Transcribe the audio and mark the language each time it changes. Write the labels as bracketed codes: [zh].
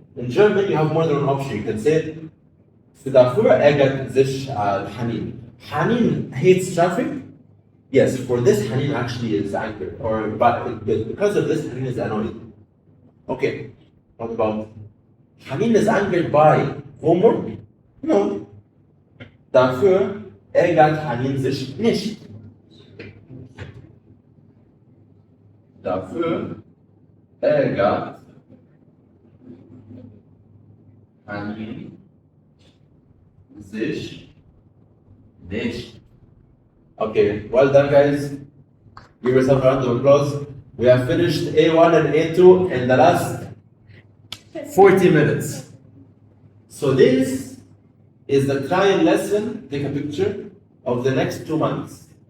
[en] In German, you have more than one option. You can say, [de] dafür ärgert sich Haneen. [en] Haneen hates traffic. Yes, for this, Haneen actually is angry. But because of this, Haneen is annoyed. Okay, what about Haneen is angered by homework? No. [de] Dafür ärgert Haneen sich nicht. Dafür ärgert Haneen sich nicht. [en] Okay, well done guys. Give yourself a round of applause. We have finished A1 and A2 in the last 40 minutes. So this is the trial lesson, take a picture, of the next 2 months.